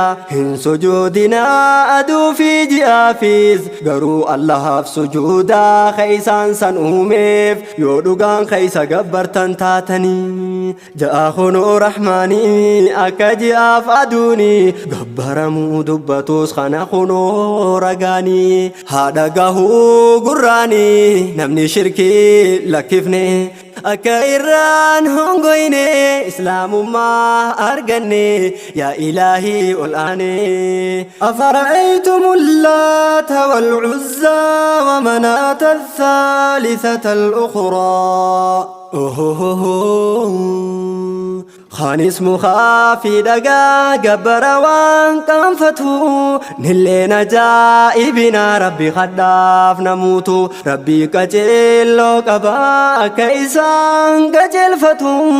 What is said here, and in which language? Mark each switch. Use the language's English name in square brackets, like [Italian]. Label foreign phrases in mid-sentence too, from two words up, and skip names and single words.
[Oromo] hin sujuudinaa aduu fi ji'aafis garuu Allahaaf sujuudaa keeysaan san uumeef yoo dhugaan keeysa gabbartan taatanii ja'a kunoo rahmaanii akka ji'aaf aduuni gabbaramuu dubbatus kana kunoo ragaanii haadha gahuu gurraanii namni shirkii lakkifne. Akka irraan hongoyne Islaamummaa arganne yaa Ilaahii ol aane. [Arabic] أفرأيتم اللات والعزى ومناة الثالثة الأخرى. [Oromo] Khaanis mukaa fi dhagaa gabbara waan qaanfatu. Nilleen ajaa'ibina Rabbi kadhaaf namuutu. Rabbi qajeelloo qaba akka isaan qajeelfatu.